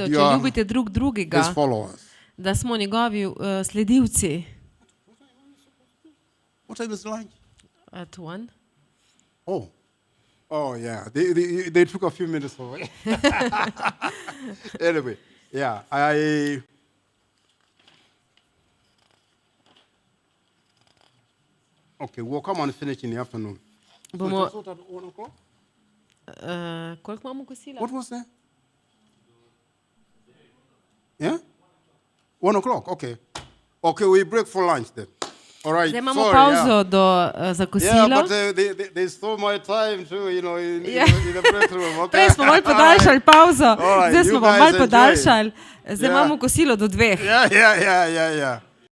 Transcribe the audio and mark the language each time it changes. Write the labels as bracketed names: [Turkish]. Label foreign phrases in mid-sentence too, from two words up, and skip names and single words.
[English] That [Slovenian] če [English] you are [Slovenian] ljubite drug drugega, [English] his followers. [Slovenian] da smo njegovi sledilci. [English] What time is lunch? At one. Oh, yeah. They took a few minutes away. Anyway, yeah. Okay, we'll come and finish in the afternoon. So [Slovenian] Bomo, [English] it was at 1 o'clock? [Slovenian] koliko imamo kosila? [English] What was that? Yeah? 1 o'clock, okay. Okay, we break for lunch then. All right. [Slovenian] Zdaj imamo [English] sorry, [Slovenian] pauzo za [English] Yeah, [Slovenian] kosilo. [English] but they stole my time too, in [Slovenian] Ja. [English] in the break room. Okay. [Slovenian] Prej smo malo podaljšali pauzo, [English] Alright, [Slovenian] zdaj [English] you [Slovenian] smo pa [English] guys [Slovenian] malo [English] enjoy. [Slovenian] podaljšali. Zdaj Ja. imamo kosilo do 2. [English] Yeah.